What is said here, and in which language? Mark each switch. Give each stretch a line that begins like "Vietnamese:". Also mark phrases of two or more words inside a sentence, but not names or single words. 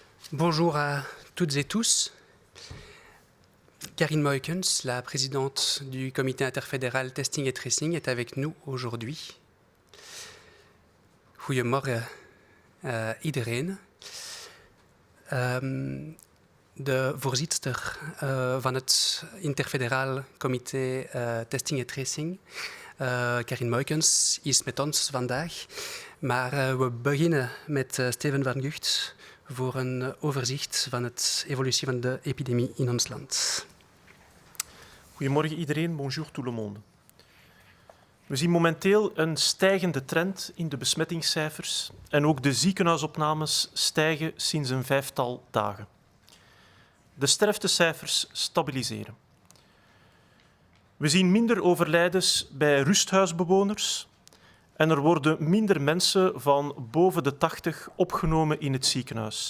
French: Bonjour à toutes et tous. Karine Moykens, la présidente du comité interfédéral Testing et Tracing, est avec nous aujourd'hui.
Dutch: Goedemorgen iedereen. De voorzitter van het interfederaal comité Testing en Tracing, Karine Moykens, is met ons vandaag. Maar we beginnen met Steven van Gucht voor een overzicht van de evolutie van de epidemie in ons land. Goedemorgen iedereen,
French: bonjour tout le monde.
Dutch: We zien momenteel een stijgende trend in de besmettingscijfers en ook de ziekenhuisopnames stijgen sinds een 5-tal dagen. De sterftecijfers stabiliseren. We zien minder overlijdens bij rusthuisbewoners en er worden minder mensen van boven de 80 opgenomen in het ziekenhuis.